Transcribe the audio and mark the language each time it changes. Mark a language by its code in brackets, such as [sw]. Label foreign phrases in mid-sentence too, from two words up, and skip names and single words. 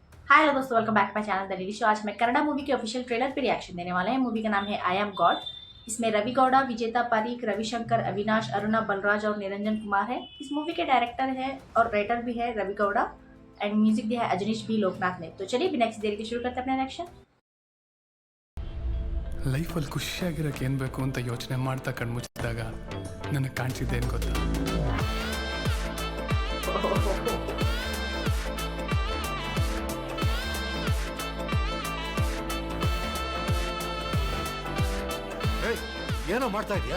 [en] hi hello [hi] दोस्तों, [en] welcome back my channel [hi] द डेली शो। आज मैं कन्नड़ा मूवी के [en] official trailer [hi] पे रिएक्शन देने वाले हैं। मूवी का नाम है आई एम गॉड। इसमें रवि गौड़ा, विजेता पारीक, रविशंकर, अविनाश, अरुणा बलराज और निरंजन कुमार है। इस मूवी के डायरेक्टर है और राइटर भी है रवि गौड़ा एंड म्यूजिक दिया है अजनीश बी लोकनाथ ने। तो चलिए बिना किसी देरी के शुरू करते हैं अपना रिएक्शन। [kn] ಲೈಫಲ್ಲಿ ಖುಷಿಯಾಗಿರೋಕೆ ಏನು ಬೇಕು ಅಂತ ಯೋಚನೆ ಮಾಡ್ತಾ ಕಣ್ಮುಚ್ಚಿದಾಗ ನನಗೆ ಕಾಣಿಸಿದ್ದೇನು ಗೊತ್ತಾ? ಏನೋ ಮಾಡ್ತಾ ಇದೀಯಾ?